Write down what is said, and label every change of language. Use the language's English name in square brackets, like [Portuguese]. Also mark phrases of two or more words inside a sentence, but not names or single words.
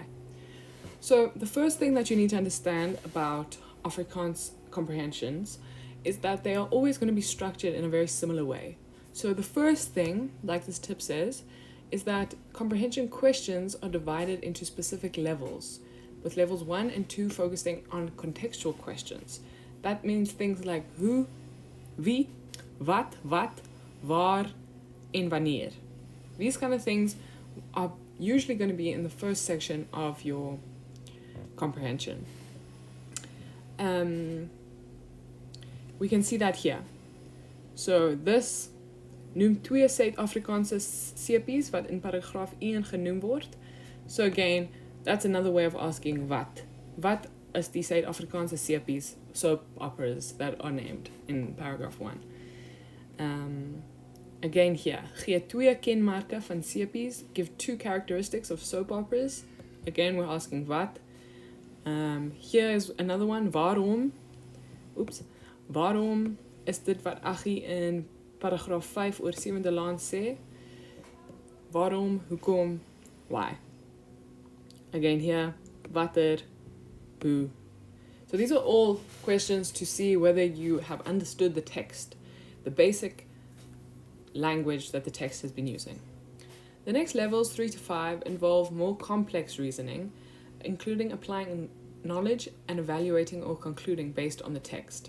[English] So the first thing that you need to understand about Afrikaans comprehensions is that they are always going to be structured in a very similar way. So the first thing, like this tip says, is that comprehension questions are divided into specific levels, with levels 1 and 2 focusing on contextual questions. That means things like who, [Afrikaans] wie, wat, waar, en wanneer. [English] These kind of things are usually going to be in the first section of your comprehension. We can see that here. So this [Afrikaans] noem twee Suid-Afrikaanse sepies wat in paragraaf 1 genoem word. [English] So again, that's another way of asking wat. [Afrikaans] Wat is die Suid-Afrikaanse sepies, [English] soap operas that are named in paragraph 1? Again here, [Afrikaans] gee twee kenmerke van sepies, [English] give two characteristics of soap operas. Again, we're asking wat. Here is another one, [Afrikaans] waarom is dit wat Aggie in paragraaf 5 oor 7de laan sê? Waarom, hoekom, [English] why? Again here, watter, who. So these are all questions to see whether you have understood the text, the basic language that the text has been using. The next levels, 3 to 5, involve more complex reasoning, including applying knowledge and evaluating or concluding based on the text.